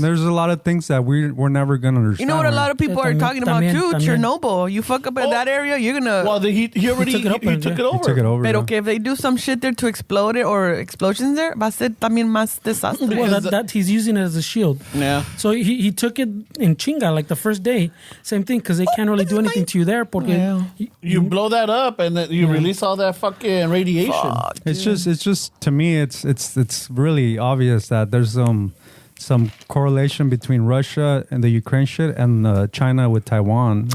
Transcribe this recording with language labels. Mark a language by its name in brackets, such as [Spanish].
[English] There's a lot of things that we're never gonna understand. You know what a lot of people are talking about too? [Spanish] También. [English] Chernobyl. You fuck up in that area, you're gonna. Well, he took it over. [Spanish] Pero que [English] if they do some shit there to explode it or explosions there, [Spanish] va a ser también más desastre. [English] Well, that he's using it as a shield. Yeah. So he took it in chinga like the first day. Same thing because they can't really do anything to you there. [Spanish] Porque [English] you blow that up and then you release all that fucking radiation. Fuck, it's just to me it's really obvious that there's some correlation between Russia and the Ukraine shit and China with Taiwan.